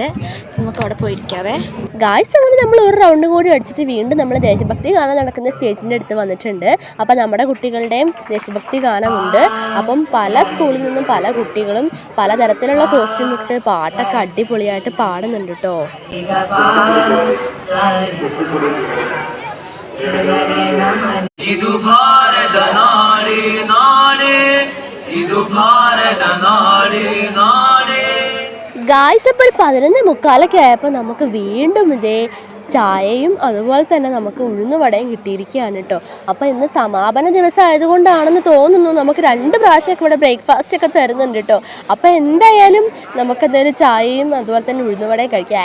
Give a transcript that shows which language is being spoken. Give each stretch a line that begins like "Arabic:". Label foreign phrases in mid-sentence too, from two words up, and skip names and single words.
Malayalam: നമുക്ക് അവിടെ പോയിരിക്കാവേ ഗായ്സ്. അങ്ങനെ നമ്മൾ ഒരു റൗണ്ട് കൂടി അടിച്ചിട്ട് വീണ്ടും നമ്മൾ ദേശഭക്തി ഗാനം നടക്കുന്ന സ്റ്റേജിൻ്റെ അടുത്ത് വന്നിട്ടുണ്ട്. അപ്പോൾ നമ്മുടെ കുട്ടികളുടെയും ദേശഭക്തി ഗാനമുണ്ട്. അപ്പം പല സ്കൂളിൽ നിന്നും പല കുട്ടികളും പലതരത്തിലുള്ള കോസ്റ്റ്യൂം ഇട്ട് പാട്ടൊക്കെ അടിപൊളിയായിട്ട് പാടുന്നുണ്ട് കേട്ടോ.
Kannada: ಇದು ಭಾರತ ನಾಡಿ ನಾಡಿ ಇದು ಭಾರತ ನಾಡಿ ನಾಡಿ
Malayalam: ഗായ്സ്. അപ്പോൾ ഒരു 11:45 ആയപ്പോൾ നമുക്ക് വീണ്ടും ഇതേ ചായയും അതുപോലെ തന്നെ നമുക്ക് ഉഴുന്നുവടയും കിട്ടിയിരിക്കുകയാണ് കേട്ടോ. അപ്പോൾ ഇന്ന് സമാപന ദിവസം ആയതുകൊണ്ടാണെന്ന് തോന്നുന്നു നമുക്ക് 2 പ്രാവശ്യമൊക്കെ ഇവിടെ ബ്രേക്ക്ഫാസ്റ്റ് ഒക്കെ തരുന്നുണ്ട് കേട്ടോ. അപ്പോൾ എന്തായാലും നമുക്കെന്തായാലും ചായയും അതുപോലെ തന്നെ ഉഴുന്നുവടയും കഴിക്കാം.